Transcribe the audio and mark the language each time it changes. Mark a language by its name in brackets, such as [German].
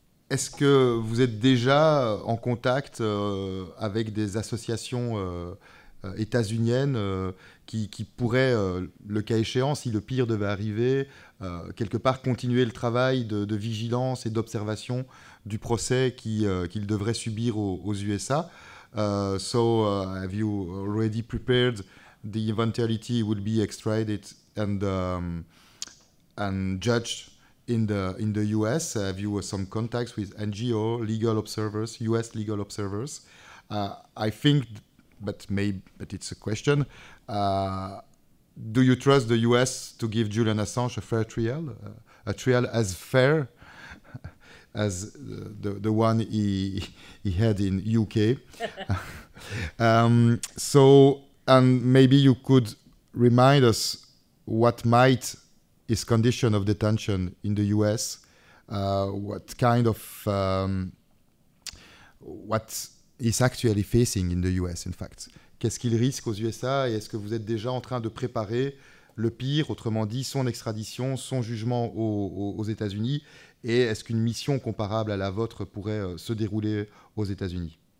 [French] Est-ce que vous êtes déjà en contact avec des associations états-uniennes qui pourraient, le cas échéant, si le pire devait arriver, quelque part continuer le travail de vigilance et d'observation du procès qu'il devrait subir aux USA? [English] Have you already prepared the eventuality he will be extradited and judged in the US? Have you some contacts with NGO, legal observers, US legal observers? I think, but it's a question. Do you trust the US to give Julian Assange a fair trial, a trial as fair as the one he had in UK? And maybe you could remind us what might his condition of detention in the US, what kind of, what he's actually facing in the US, in fact. [French] Qu'est-ce qu'il risque aux USA, et est-ce que vous êtes déjà en train de préparer le pire, autrement dit, son extradition, son jugement aux États-Unis, et est-ce qu'une mission comparable à la vôtre pourrait se dérouler aux États-Unis?